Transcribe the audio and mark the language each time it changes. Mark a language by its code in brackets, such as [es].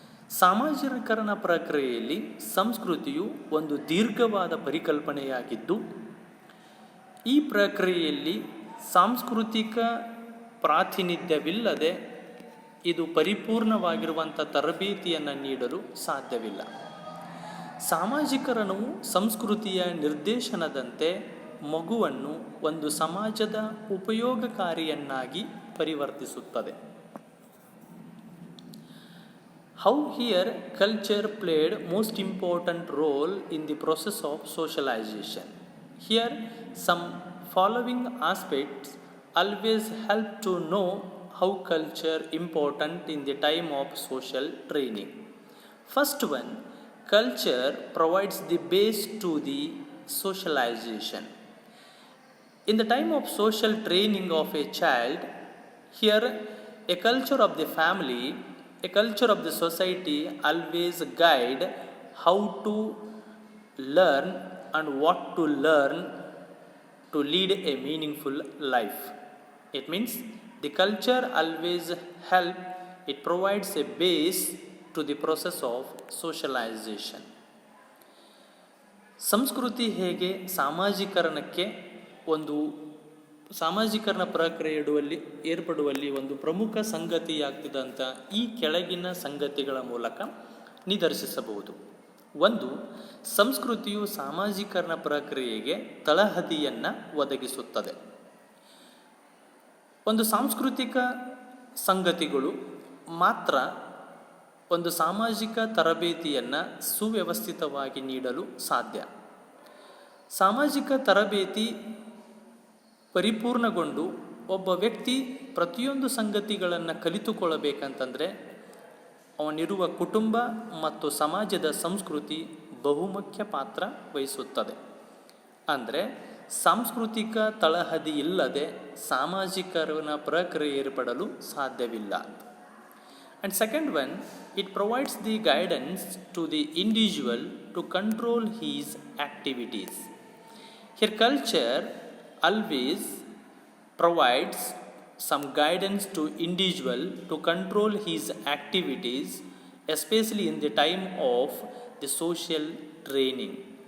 [kn] ಸಾಮಾಜೀಕರಣ ಪ್ರಕ್ರಿಯೆಯಲ್ಲಿ ಸಂಸ್ಕೃತಿಯು ಒಂದು ದೀರ್ಘವಾದ ಪರಿಕಲ್ಪನೆಯಾಗಿದ್ದು, ಈ ಪ್ರಕ್ರಿಯೆಯಲ್ಲಿ ಸಾಂಸ್ಕೃತಿಕ ಪ್ರಾತಿನಿಧ್ಯವಿಲ್ಲದೆ ಇದು ಪರಿಪೂರ್ಣವಾಗಿರುವಂಥ ತರಬೇತಿಯನ್ನು ನೀಡಲು ಸಾಧ್ಯವಿಲ್ಲ. ಸಾಮಾಜೀಕರಣವು ಸಂಸ್ಕೃತಿಯ ನಿರ್ದೇಶನದಂತೆ ಮಗುವನ್ನು ಒಂದು ಸಮಾಜದ ಉಪಯೋಗಕಾರಿಯನ್ನಾಗಿ ಪರಿವರ್ತಿಸುತ್ತದೆ. [en] How here culture played most important role in the process of socialization. Here some following aspects always help to know how culture important in the time of social training. First one, culture provides the base to the socialization. In the time of social training of a child, here a culture of the family, a culture of the society always guide how to learn and what to learn to lead a meaningful life. It means the culture always help, it provides a base to the process of socialization. [kn] ಸಂಸ್ಕೃತಿ ಹೇಗೆ ಸಾಮಾಜೀಕರಣಕ್ಕೆ ಒಂದು ಸಾಮಾಜೀಕರಣ ಪ್ರಕ್ರಿಯೆ ಏರ್ಪಡುವಲ್ಲಿ ಒಂದು ಪ್ರಮುಖ ಸಂಗತಿಯಾಗ್ತಿದಂಥ ಈ ಕೆಳಗಿನ ಸಂಗತಿಗಳ ಮೂಲಕ ನಿದರ್ಶಿಸಬಹುದು. ಒಂದು, ಸಂಸ್ಕೃತಿಯು ಸಾಮಾಜೀಕರಣ ಪ್ರಕ್ರಿಯೆಗೆ ತಳಹದಿಯನ್ನು ಒದಗಿಸುತ್ತದೆ. ಒಂದು ಸಾಂಸ್ಕೃತಿಕ ಸಂಗತಿಗಳು ಮಾತ್ರ ಒಂದು ಸಾಮಾಜಿಕ ತರಬೇತಿಯನ್ನು ಸುವ್ಯವಸ್ಥಿತವಾಗಿ ನೀಡಲು ಸಾಧ್ಯ. ಸಾಮಾಜಿಕ ತರಬೇತಿ ಪರಿಪೂರ್ಣಗೊಂಡು ಒಬ್ಬ ವ್ಯಕ್ತಿ ಪ್ರತಿಯೊಂದು ಸಂಗತಿಗಳನ್ನು ಕಲಿತುಕೊಳ್ಳಬೇಕಂತಂದರೆ ಅವನಿರುವ ಕುಟುಂಬ ಮತ್ತು ಸಮಾಜದ ಸಂಸ್ಕೃತಿ ಬಹುಮುಖ್ಯ ಪಾತ್ರ ವಹಿಸುತ್ತದೆ. ಅಂದರೆ ಸಾಂಸ್ಕೃತಿಕ ತಳಹದಿ ಇಲ್ಲದೆ ಸಾಮಾಜಿಕರಣ ಪ್ರಕ್ರಿಯೆ ಏರ್ಪಡಲು ಸಾಧ್ಯವಿಲ್ಲ. [en] And second one, it provides the guidance to the individual to control his activities. Here culture always provides some guidance to individual to control his activities, especially in the time of the social training.